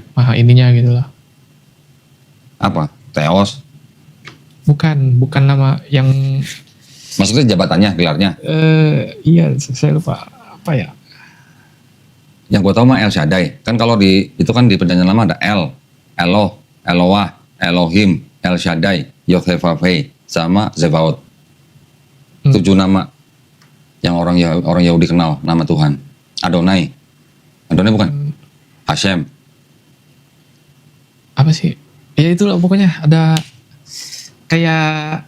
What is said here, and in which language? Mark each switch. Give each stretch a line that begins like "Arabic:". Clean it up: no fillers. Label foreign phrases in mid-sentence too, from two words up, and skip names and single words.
Indonesian: Maha ininya gitu lah. Apa? Theos. Bukan nama yang. Maksudnya jabatannya, gelarnya? Iya, saya lupa apa ya. Yang gue tahu mah El Shaddai. Kan kalau itu kan di perjanjian lama ada El, Eloh, Eloah, Elohim, El Shaddai, Yod-Heh-Vav-Heh, sama Zebaot. 7 nama yang orang Yahudi kenal, nama Tuhan. Adonai bukan? Hashem. Apa sih? Ya itu loh, pokoknya ada kayak